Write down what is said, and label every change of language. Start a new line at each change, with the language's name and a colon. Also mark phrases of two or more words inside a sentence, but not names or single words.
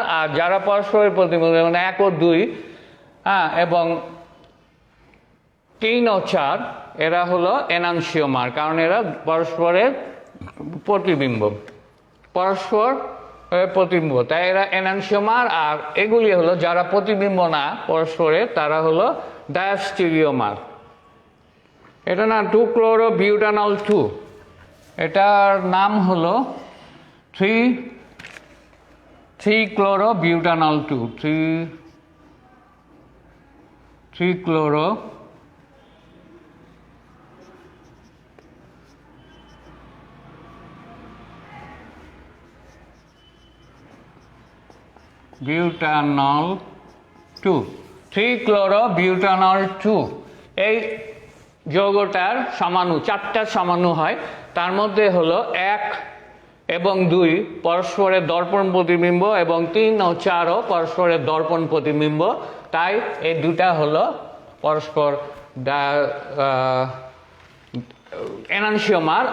Bangla: আর যারা পরস্পরের প্রতিবিম্ব, মানে 1 ও 2 এবং 3 ও 4 এরা হলো এনানসিওমার, কারণ এরা পরস্পরের প্রতিবিম্ব, তাই এরা এনানসিওমার। আর এগুলি হলো যারা প্রতিবিম্ব না পরস্পরের, তারা হলো ডায়াস্টিরিওমার। এটা না 2-chloro-butanol 2, এটার নাম হলো 3-chloro-butanol 2, 3-chloro butanol 2, 3-chloro-butanol 2। এই যৌগটার সমাণু 4টা সমাণু হয়, তার মধ্যে হলো 1 এবং 2 পরস্পরের দর্পণ প্রতিবিম্ব এবং 3 ও 4ও পরস্পরের দর্পণ প্রতিবিম্ব, তাই এই দুটা হলো পরস্পর এনানসিওমার।